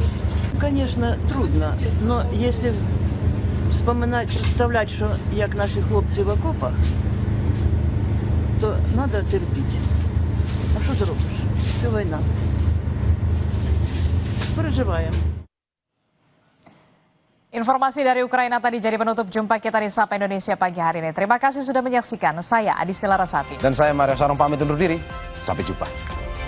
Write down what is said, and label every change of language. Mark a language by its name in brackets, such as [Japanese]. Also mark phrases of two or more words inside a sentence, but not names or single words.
[Ukrainian] Звісно, трудно, але якщо вспоминати, представляти, що як наші хлопці в окопах, то треба терпіти. А що зробиш? Це війна. Переживаємо. [Indonesian] Informasi dari Ukraina tadi jadi penutup jumpa kita di Sapa Indonesia Pagi hari ini. Terima kasih sudah menyaksikan. Saya Adistila Rasati. Dan saya Mario Sarung pamit undur diri. Sampai jumpa.